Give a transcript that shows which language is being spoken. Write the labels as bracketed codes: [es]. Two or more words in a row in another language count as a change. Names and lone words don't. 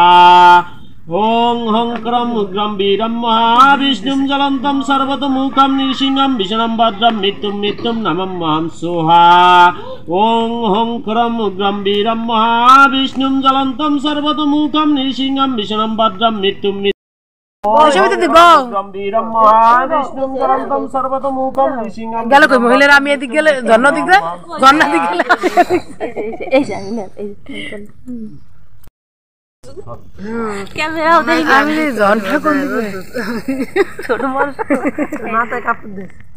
[sa] ওং হং খরং উগ্রম বীরম মহাবিষ্ণুম জ্বলন্তম সর্বতমুখম নৃসিংহম বিষ্ণুম ভদ্রম মৃত্যুম মৃত্যুম নমম্মহম সোহা। ওং হং খরং উগ্রম বীরম মহাবিষ্ণুম জ্বলন্তম সর্বতমুখম নৃসিংহম বিষ্ণুম ভদ্রম মৃত্যুম [bn] গেল কই মহিলারা, আমি এদিক গেলে ঝর্ণা দিক গেলে আমি ঝর্ণা কোন দিকে ছোট মানুষ মাথায় কাপড় দে।